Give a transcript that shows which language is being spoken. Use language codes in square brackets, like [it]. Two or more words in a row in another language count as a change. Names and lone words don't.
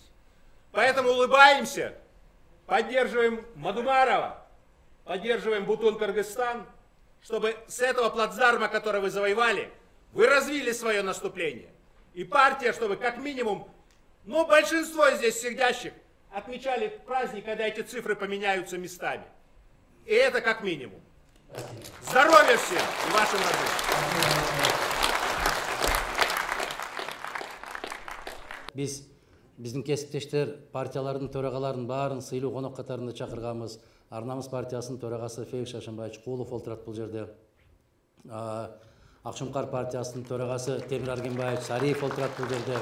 [ru] Поэтому улыбаемся, поддерживаем Мадумарова, поддерживаем Бутун Кыргызстан, чтобы с этого плацдарма, который вы завоевали, вы развили свое наступление. И партия, чтобы как минимум, ну, большинство здесь сидящих отмечали праздник, когда эти цифры поменяются местами. И это как минимум. Здоровья всем и вашим родным. [ky] Биздин кесиптештер партиялардын төрагаларын баарын сыйлуу конок катарында чакырганбыз. Арнамыз партиясынын төрагасы Фейк Шашынбаевич Кулов олтурат бул жерде. Акшумкар партиясынын төрагасы Темир Аргенбаевич Сариев олтурат бул жерде.